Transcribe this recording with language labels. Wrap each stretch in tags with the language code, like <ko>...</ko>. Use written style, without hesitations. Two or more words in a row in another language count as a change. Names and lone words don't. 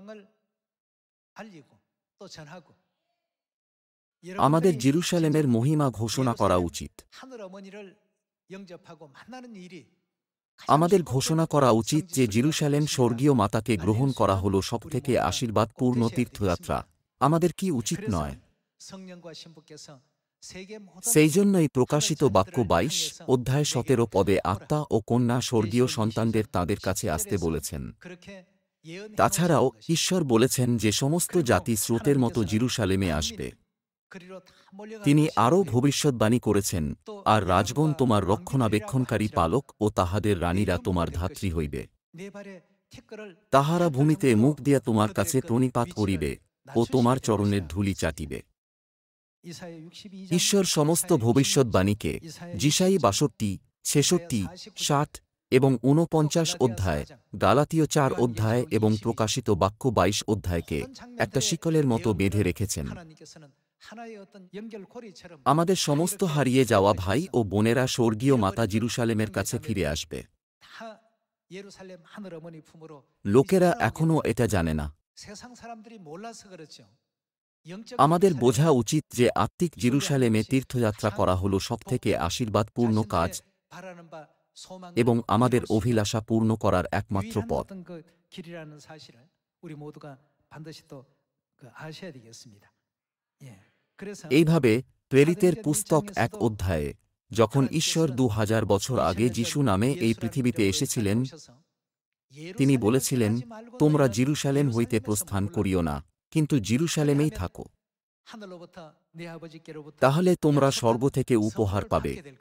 <bn>আমাদের জেরুসালেমের মহিমা ঘোষণা করা উচিত। আমাদের ঘোষণা করা উচিত যে জেরুসালেম স্বর্গীয় মাতাকে গ্রহণ করা হল সবথেকে আশীর্বাদপূর্ণ তীর্থযাত্রা। আমাদের কি উচিত নয়?</bn> <ko>세계 모든</ko> <bn>সেই জন্যই প্রকাশিত</bn> <ko>하늘</ko> <bn>বাক্য</bn> <ko>자녀들을</ko> <bn>২২</bn> <ko>향해서</ko> <bn>অধ্যায়</bn> <ko>내게</ko> <bn>১৭ পদে</bn> <ko>오라.</ko> <bn>আত্মা ও কন্যা স্বর্গীয়</bn> <ko>계시록</ko> <bn>সন্তানদের</bn> <ko>22장</ko> <bn>তাদের কাছে আসতে</bn> <ko>10절에서</ko> <bn>বলেছেন।</bn> <ko>그렇게 예언해</ko> <bn>তাছাড়াও</bn> <ko>놓으셨는 것입니다.</ko> <bn>ঈশ্বর বলেছেন যে সমস্ত</bn> <ko>그리고</ko> <bn>জাতি স্রোতের মতো</bn> <ko>하나님께서는</ko> <bn>জিরুসালেমে আসবে।</bn> <ko>만민을 그리로 다 몰려갈</ko> <bn>তিনি</bn> <ko>것이라고</ko> <bn>আরও</bn> <ko>얘기했고,</ko> <bn>ভবিষ্যদ্বাণী করেছেন,</bn> <ko>또</ko> <bn>আর রাজগণ</bn> <ko>야곱과</ko> <bn>তোমার</bn> <ko>왕비들이라고</ko> <bn>রক্ষণাবেক্ষণকারী</bn> <ko>할지라도</ko> <bn>পালক ও তাহাদের রানীরা</bn> <ko>네가</ko> <bn>তোমার</bn> <ko>몰릴</ko> <bn>ধাত্রী</bn> <ko>것이고</ko> <bn>হইবে।</bn> <ko>내 발에 티끌을</ko> <bn>তাহারা</bn> <ko>한</ko> <bn>ভূমিতে</bn> <ko>발자국도</ko> <bn>মুখ দিয়া তোমার</bn> <ko>그들의</ko> <bn>কাছে</bn> <ko>그</ko> <bn>প্রণিপাত</bn> <ko>위치를</ko> <bn>করিবে ও</bn> <ko>낮추시게</ko> <bn>তোমার</bn> <ko>될</ko> <bn>চরণের</bn> <ko>것이라</ko> <bn>ধূলি</bn> <ko>했습니다.</ko> <bn>চাটিবে।</bn> <ko>이사야 62장,</ko> <bn>ঈশ্বর সমস্ত</bn> <ko>이사야 66장,</ko> <bn>ভবিষ্যদ্বাণীকে</bn> <ko>이사야</ko> <bn>যিশাই</bn> <ko>67장,</ko> <bn>৬২, ৬৬,</bn> <ko>이사야 49장,</ko> <bn>৬০ এবং ৪৯</bn> <ko>갈라디아</ko> <bn>অধ্যায়,</bn> <ko>4장,</ko> <bn>গালাতীয় ৪</bn> <ko>요한계시록</ko> <bn>অধ্যায় এবং</bn> <ko>22</ko> <bn>প্রকাশিত বাক্য ২২ অধ্যায়কে</bn> <ko>모든</ko> <bn>একটা</bn> <ko>장면들의</ko> <bn>শিকলের মতো বেঁধে</bn> <ko>내용들은</ko> <bn>রেখেছেন।</bn> <ko>하나님께서는 하나의 어떤 연결고리처럼</ko> <bn>আমাদের</bn> <ko>다</ko> <bn>সমস্ত</bn> <ko>이렇게</ko> <bn>হারিয়ে যাওয়া ভাই ও</bn> <ko>연결시켜서</ko> <bn>বোনেরা স্বর্গীয় মাতা</bn> <ko>잃어버린</ko> <bn>জিরুসালেমের কাছে</bn> <ko>형제</ko> <bn>ফিরে</bn> <ko>자매들이</ko> <bn>আসবে।</bn> <ko>다 예루살렘 하늘 어머니 품으로</ko> <bn>লোকেরা</bn> <ko>이제</ko> <bn>এখনও</bn> <ko>돌아오게</ko> <bn>এটা জানে না।</bn> <ko>세상 사람들이 몰라서 그렇죠. 영적</ko> <bn>আমাদের</bn> <ko>예루살렘,</ko> <bn>বোঝা উচিত যে আত্মিক জিরুসালেমে তীর্থযাত্রা করা হল সবথেকে আশীর্বাদপূর্ণ কাজ</bn> <ko>자신들의 바라는 바 소망을</ko> <bn>এবং আমাদের</bn> <ko>이룰 수 있는</ko> <bn>অভিলাষা পূর্ণ করার একমাত্র</bn> <ko>유일한</ko> <bn>পথ।</bn> <ko>어떤 그 길이라는 사실을 우리 모두가 반드시 또 그 아셔야 되겠습니다. 예. 그래서</ko> <bn>এইভাবে প্রেরিতের পুস্তক ১ অধ্যায়ে যখন ঈশ্বর ২০০০ বছর আগে যিশু নামে এই পৃথিবীতে এসেছিলেন, তিনি বলেছিলেন, তোমরা জিরুসালেম হইতে প্রস্থান করিও না, কিন্তু জিরুসালেমেই থাকো, তাহলে তোমরা স্বর্গ থেকে উপহার পাবে।</bn>